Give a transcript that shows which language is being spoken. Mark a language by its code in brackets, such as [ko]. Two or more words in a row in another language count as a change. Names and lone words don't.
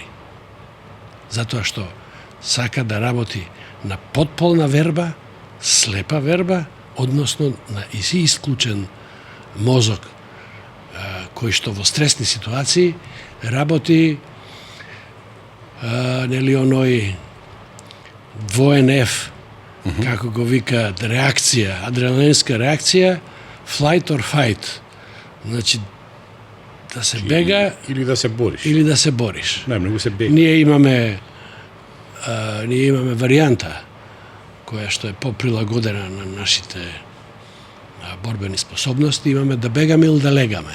[mk] Затоа што сака да работи на потполна верба, слепа верба, односно на иси исклучен мозок, кој што во стресни ситуации работи нели оној двоен F, како го викаат, реакција, адреналинска реакција, [en] flight or fight. [mk] Значи, да се бега или да се бориш. Или да се бориш. Најмногу се бега. Ние имаме варијанта која што е поприлагодена на нашите борбени способности, имаме да бегаме или да легаме.